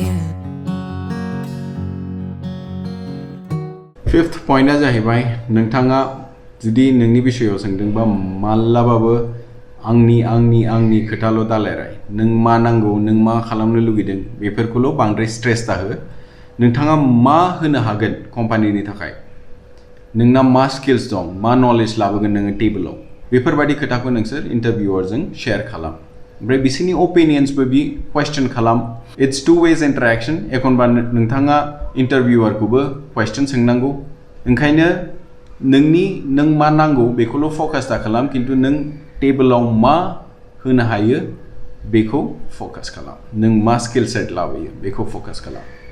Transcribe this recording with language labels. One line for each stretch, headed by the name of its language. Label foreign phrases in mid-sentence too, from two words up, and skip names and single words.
English: fifth point
Bodo: जाहैबाय नोंथाङा जुदि नोंनि बिषयाव सोंदोंबा मालाबाबो आंनि खोथाल' दालायराय नों मा नांगौ नों मा खालामनो लुगैदों बेफोरखौल' बांद्राय स्ट्रेस दाहो नोंथाङा मा होनो हागोन कम्पानिनि थाखाय नोंना मा स्किल्स दं मा नलेज लाबोगोन नोङो टेबोलाव बेफोरबायदि खोथाखौ नोंसोर इन्टारभिउअरजों शेयार खालाम ओमफ्राय बिसोरनि ओपिनियन्सबो बि क्वेश्चन खालाम
English: it's two ways interaction
Bodo: एखनबा नोंथाङा इन्टारभिउअरखौबो क्वेश्चन सोंनांगौ ओंखायनो नों मा नांगौ बेखौल' फकास दा खालाम खिन्थु नों टेबोलाव मा होनो हायो बेखौ फकास खालाम नों मा
English: skill set
Bodo: लाबोयो बेखौ फकास खालाम